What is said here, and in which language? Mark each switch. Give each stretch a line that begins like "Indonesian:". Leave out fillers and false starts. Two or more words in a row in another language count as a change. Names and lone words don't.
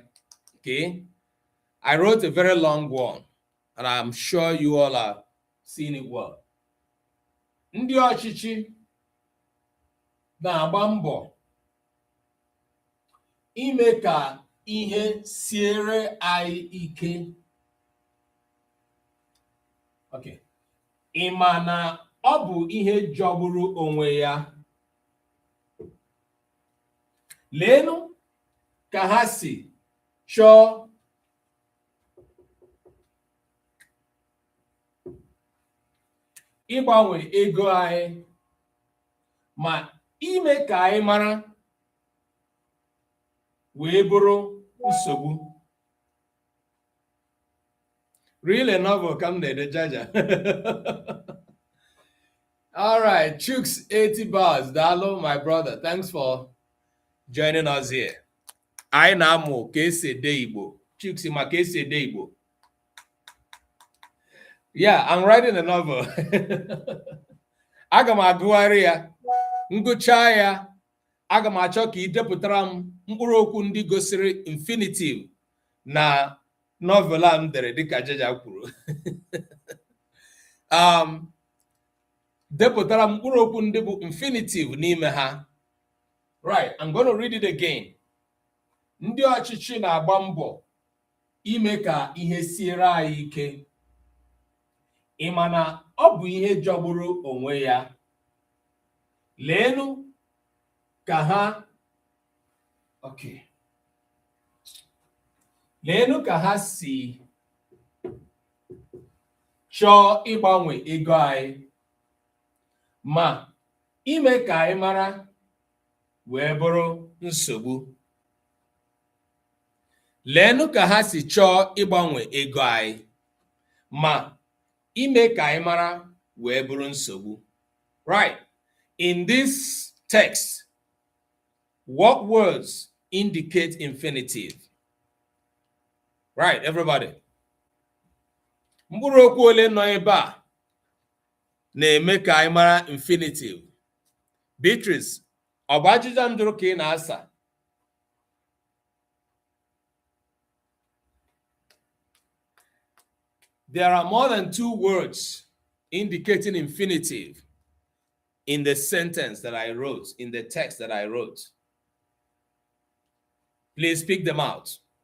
English: Okay. I wrote a very long one, and I'm sure you all are seeing it well.
Igbo: Ndị ọchịchị na-agba mbọ ime ka ihe siere anyị ike.
English: Okay.
Igbo: Ị ma na ọ bụ ihe jọgburu onwe ya. Leenụ ka ha si chọọ ịgbanwe ego anyị ma ime ka anyị mara wee bụrụ nsogbu.
English: Really novel
Igbo: ka m na-ede jaja.
English: All right, Chooks 80 bars. Dalo, my brother. Thanks for joining us here.
Igbo: Anyị na-amụ ka esi ede Igbo. Chooks ma ka esi ede Igbo.
English: Yeah, I'm writing a novel.
Igbo: Aga m agụgharị ya. Ngụchaa ya, aga m achọ ka ị depụtara m mkpụrụ okwu ndị gosiri infinitive na novel a m dere dịka Jaja kwuru. Depụtara m mkpụrụ okwu ndị bụ infinitive n'ime ha.
English: Right, I'm going to read it again.
Igbo: Ndị ọchịchị na-agba mbọ ime ka ihe siere anyị ike. Ị ma na ọ bụ ihe jọgburu onwe ya. Leenụ ka ha Leenụ ka ha si chọọ ịgbanwe ego anyị ma ime ka anyị mara wee bụrụ nsogbu. Leenụ ka ha si chọọ ịgbanwe ego anyị ma ime ka anyị mara wee bụrụ nsogbu.
English: Right. In this text, what words indicate infinitive? Right, everybody.
Igbo: Mkpụrụ okwu ole nọ ebe a na-eme ka anyị mara infinitive? Beatrice, ọ bụ ajụjụ m jụrụ ka ị na-asa?
English: There are more than 2 words indicating infinitive in the sentence that I wrote, in the text that I wrote. Please pick them out.